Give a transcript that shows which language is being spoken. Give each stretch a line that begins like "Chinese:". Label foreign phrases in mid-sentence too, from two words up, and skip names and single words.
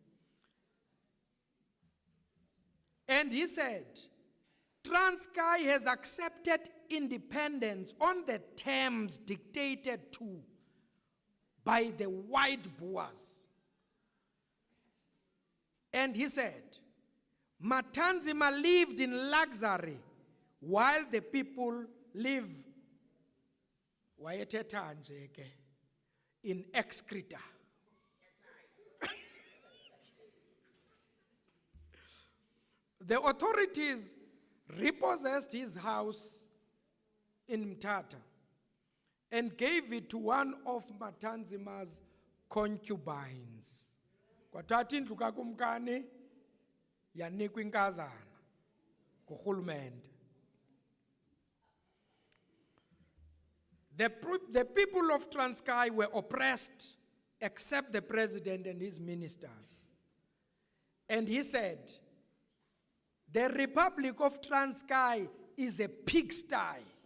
English: And he said, Transkei has accepted independence on the terms dictated to by the white Boers. And he said, Matanzima lived in luxury while the people live
Xhosa: wayethetha nje ke,
English: in excreta. The authorities repossessed his house in Mthatha and gave it to one of Matanzima's concubines.
Xhosa: Kwathatha indlu kakumkani yanikwa inkazana ngurhulumente.
English: The people of Transkei were oppressed except the president and his ministers. And he said, the Republic of Transkei is a pigsty.